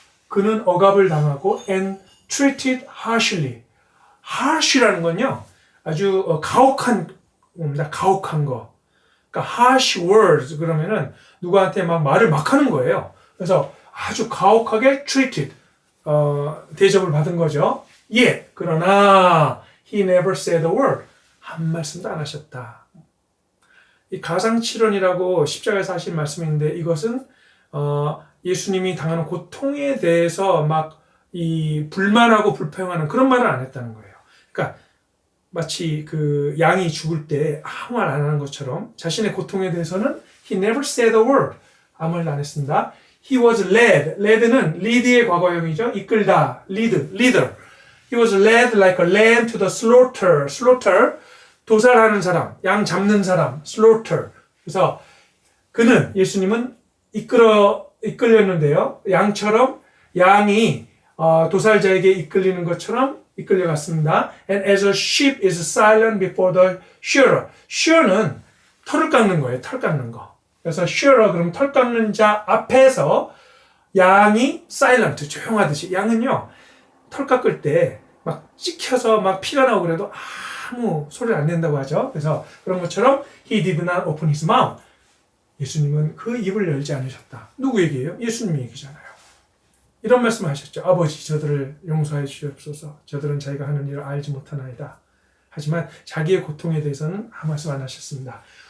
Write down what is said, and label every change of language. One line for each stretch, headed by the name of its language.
Korean: 그는 억압을 당하고
English: and treated harsh
Korean: 라는 건요, 아주 가혹한 겁니다. 가혹한 거. 그러니까 harsh words 그러면은 누구한테 막 말을 막 하는 거예요. 그래서 아주 가혹하게 treated 대접을 받은 거죠. 그러나
English: he never said a word.
Korean: 한 말씀도 안 하셨다. 이 가상칠언이라고 십자가에서 하신 말씀인데 이것은 예수님이 당하는 고통에 대해서 막 이 불만하고 불평하는 그런 말을 안 했다는 거예요. 그러니까 마치 그 양이 죽을 때 아무 말 안 하는 것처럼 자신의 고통에 대해서는
English: he never said a word.
Korean: 아무 말도 안 했습니다.
English: He was led.
Korean: led는 lead의 과거형이죠. 이끌다. leader.
English: He was led like a lamb to the slaughter.
Korean: slaughter, 도살하는 사람, 양 잡는 사람, slaughter. 그래서 그는, 예수님은 이끌렸는데요. 양처럼, 양이 도살자에게 이끌리는 것처럼 이끌려갔습니다.
English: And as a sheep is silent before the shearer.
Korean: shearer는 털을 깎는 거예요. 털 깎는 거. 그래서 shearer, 그럼 털 깎는 자 앞에서 양이 silent, 조용하듯이. 양은요, 털 깎을 때 막 찍혀서 막 피가 나오고 그래도 아무 소리를 안 낸다고 하죠. 그래서 그런 것처럼
English: he did not open his mouth.
Korean: 예수님은 그 입을 열지 않으셨다. 누구 얘기예요? 예수님 얘기잖아요. 이런 말씀을 하셨죠. 아버지, 저들을 용서해 주시옵소서. 저들은 자기가 하는 일을 알지 못하나이다. 하지만 자기의 고통에 대해서는 아무 말씀 안 하셨습니다.